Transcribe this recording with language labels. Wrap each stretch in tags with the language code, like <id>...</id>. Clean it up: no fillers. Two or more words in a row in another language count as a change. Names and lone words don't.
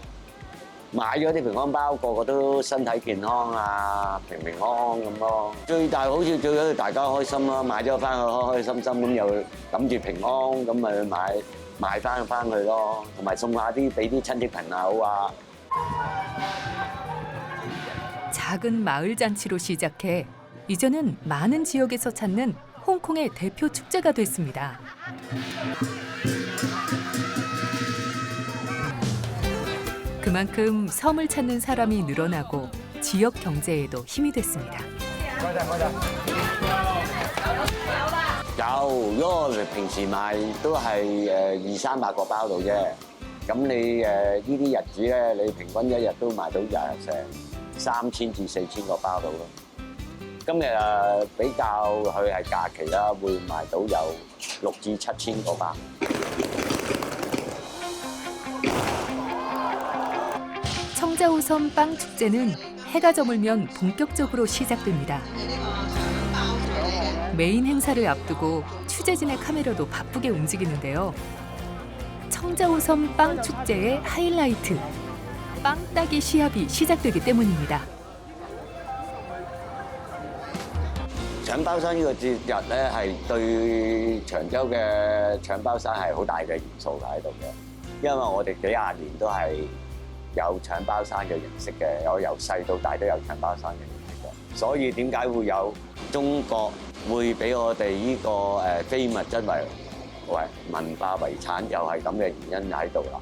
<yue>買咗啲平安包，個個都身體健康啊，平安咁咯。最大好處最緊要大家開心咯，買咗翻去開開心心咁又諗住平安咁咪買翻去咯，同埋送下啲俾啲親戚朋友啊。</yue> <ko>작은 마을 잔치로 시작해 이제는 많은 지역에서 찾는 홍콩의 대표 축제가 됐습니다. 그만큼 섬을 찾는 사람이 늘어나고 지역 경제에도 힘이 됐습니다.</ko> <yue>有，因為我哋平時賣都係200-300個包到啫。咁你呢啲日子咧，你平均一日都賣到成3000至4000個包到咯。今日比較佢係假期啦，會賣到有6至7000個包。</yue> <ko>청자우 섬 빵 축제는 해가 저물면 본격적으로 시작됩니다. 메인 행사를 앞두고 취재진의 카메라도 바쁘게 움직이는데요. 청자우 섬 빵 축제의 하이라이트, 빵 따기 시합이 시작되기 때문입니다.</ko> <yue>搶包山呢個節日咧，係對長洲嘅搶包山係好大嘅元素喺度嘅，因為我哋幾廿年都係 有搶包山嘅形式嘅，我由細到大都有搶包山嘅形式嘅，所以點解會有中國會俾我哋呢個非物質為文化遺產，又係咁嘅原因喺度啦。</yue>